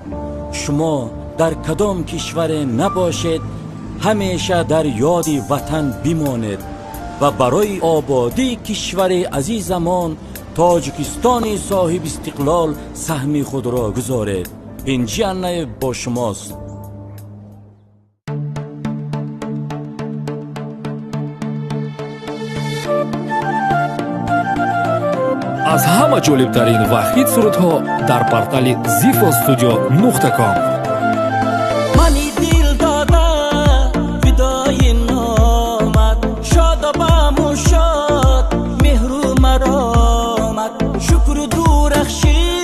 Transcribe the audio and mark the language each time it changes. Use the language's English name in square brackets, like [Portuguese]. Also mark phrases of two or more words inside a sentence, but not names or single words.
[Tajik] شما در کدام کشور نباشید همیشه در یاد وطن بمانید و برای آبادی کشور عزیزمان تاجیکستان صاحب استقلال سهم خود را گذارید. پنجی انه با شماست. аз ҳама ҷолибтарин ва хит сурудҳо дар портали zifostudio.com. мани дил дода фидои номат шодобаму шод меҳру маромат шукру дурахшӣ